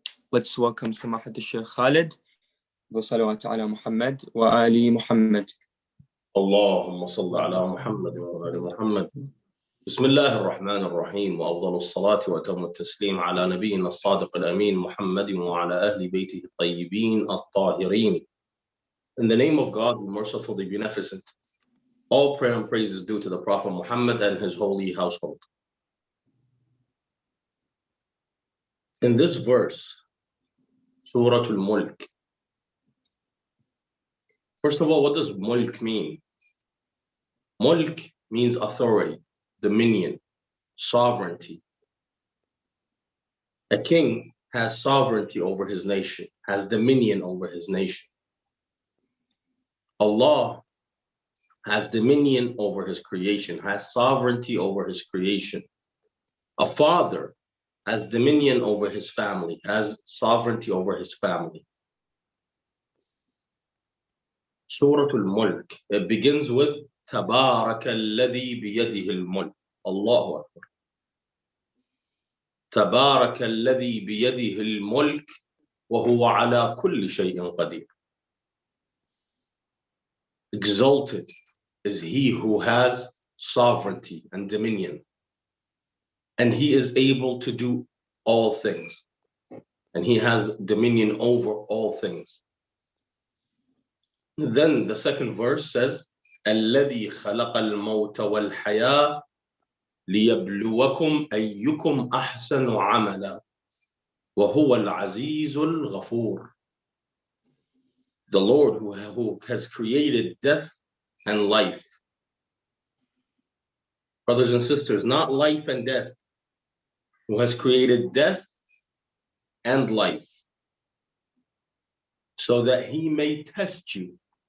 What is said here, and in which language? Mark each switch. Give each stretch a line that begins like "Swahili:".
English: Let's welcome
Arabic: سماحة الشيخ خالد والصلوات على محمد وآل محمد. اللهم صل على محمد وآل محمد. بسم الله الرحمن الرحيم وأفضل الصلاة وأتم التسليم على نبينا الصادق الأمين محمد وعلى أهل بيته الطيبين الطاهرين.
English: In the name of God, the merciful, the beneficent, all prayer and praise is due to the Prophet Muhammad and his holy household. In this verse, Surah Al-Mulk. First of all, what does Mulk mean? Mulk means authority, dominion, sovereignty. A king has sovereignty over his nation, has dominion over his nation. Allah has dominion over his creation, has sovereignty over his creation. A father has dominion over his family, has sovereignty over his family. Surah Al-Mulk, it begins with
Arabic: تبارك الذي بيده الملك. الله أكبر. تبارك الذي بيده الملك وهو على كل شيء قدير.
English: Exalted is he who has sovereignty and dominion, and he is able to do all things, and he has dominion over all things. Then the second verse says,
Arabic: الذي خلق الموت والحياة ليبلوكم أيكم أحسن عملا وهو العزيز الغفور.
English: The Lord who has created death and life brothers and sisters, not life and death, who has created death and life, so that he may test you.